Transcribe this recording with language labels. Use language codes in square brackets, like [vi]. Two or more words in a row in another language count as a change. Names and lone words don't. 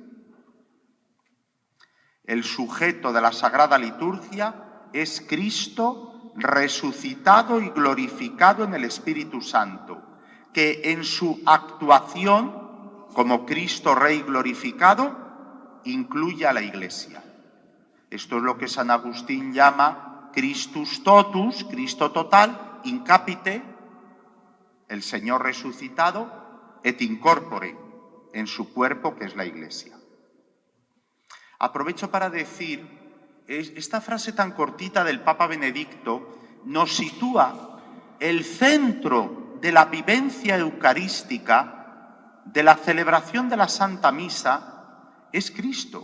[es] El sujeto de la Sagrada Liturgia es Cristo resucitado y glorificado en el Espíritu Santo, que en su actuación como Cristo Rey glorificado incluye a la Iglesia. Esto es lo que San Agustín llama [la] Christus totus, [es] Cristo total, [la] in capite, [es] el Señor resucitado, [la] et in corpore, [es] en su cuerpo, que es la Iglesia. Aprovecho para decir, esta frase tan cortita del Papa Benedicto nos sitúa el centro de la vivencia eucarística, de la celebración de la Santa Misa, es Cristo.